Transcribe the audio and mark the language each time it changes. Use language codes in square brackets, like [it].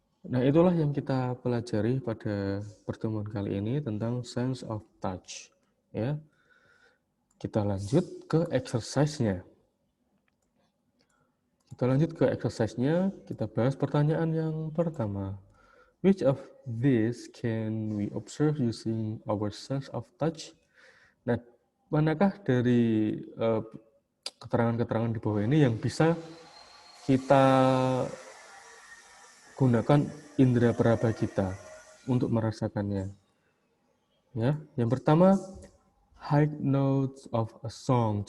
[id] Nah, itulah yang kita pelajari pada pertemuan kali ini tentang sense of touch. Ya, kita lanjut ke exercise-nya. Kita bahas pertanyaan yang pertama. [en] Which of these can we observe using our sense of touch? [id] Nah, manakah dari keterangan-keterangan di bawah ini yang bisa kita gunakan indera peraba kita untuk merasakannya? Ya, yang pertama, [en] high notes of a song.